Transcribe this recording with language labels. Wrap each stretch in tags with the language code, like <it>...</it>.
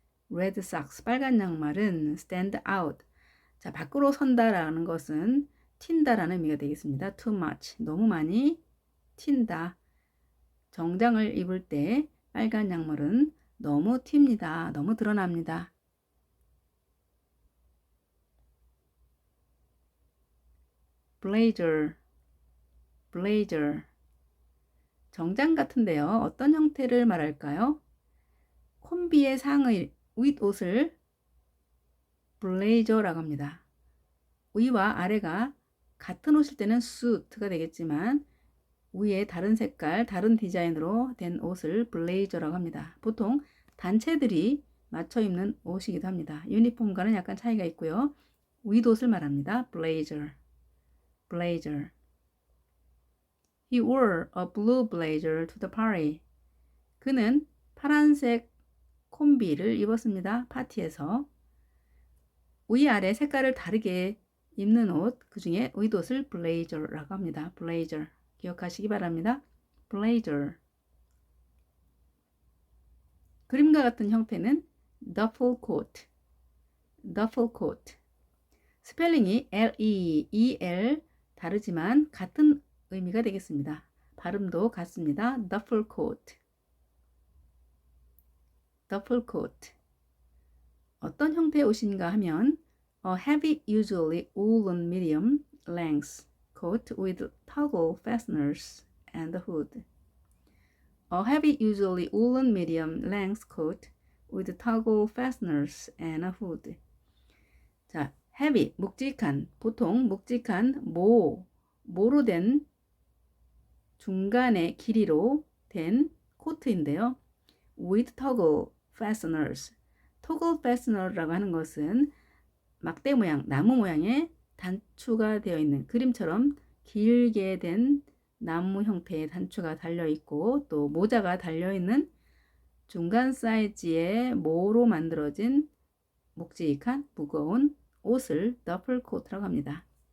<en>Red socks</en> <ko>빨간 양말은</ko> <en>stand out</en> <ko>자 밖으로 선다라는 것은 튄다라는 의미가 되겠습니다.</ko> <en>too much</en> <ko>너무 많이 튄다. 정장을 입을 때 빨간 양말은 너무 튑니다. 너무 드러납니다. blazer, blazer 정장 같은데요. 어떤 형태를 말할까요? 콤비의 상의 윗옷을 블레이저라고 합니다. 위와 아래가 같은 옷일 때는 suit가 되겠지만 위에 다른 색깔, 다른 디자인으로 된 옷을 블레이저라고 합니다. 보통 단체들이 맞춰 입는 옷이기도 합니다. 유니폼과는 약간 차이가 있고요. 윗옷을 말합니다. blazer, blazer.</ko> <en>He wore a blue blazer to the party.</en> <ko>그는 파란색 콤비를 입었습니다. 파티에서. 위아래 색깔을 다르게 입는 옷, 그 중에 윗옷을 블레이저라고 합니다. 블레이저 기억하시기 바랍니다. 블레이저 그림과 같은 형태는 duffel coat, duffel coat 스펠링이 L-E-E-L 다르지만 같은 의미가 되겠습니다. 발음도 같습니다.</ko> <en>duffel coat, duffel coat</en> <ko>어떤 형태의 옷인가 하면</ko> <en>a heavy, usually woolen medium length coat with toggle fasteners and hood. A heavy, usually woolen medium length coat with toggle fasteners and a hood.</en> <ko>자, heavy, 묵직한, 보통 묵직한 모로 된 중간의 길이로 된 코트인데요.</ko> <en>with toggle fasteners.</en> <ko>toggle fastener라고 하는 것은 막대 모양, 나무 모양의 단추가 되어 있는 그림처럼 길게 된 나무 형태의 단추가 달려 있고 또 모자가 달려 있는 중간 사이즈의 모로 만들어진 묵직한 무거운 옷을 더플 코트라고 합니다.</ko>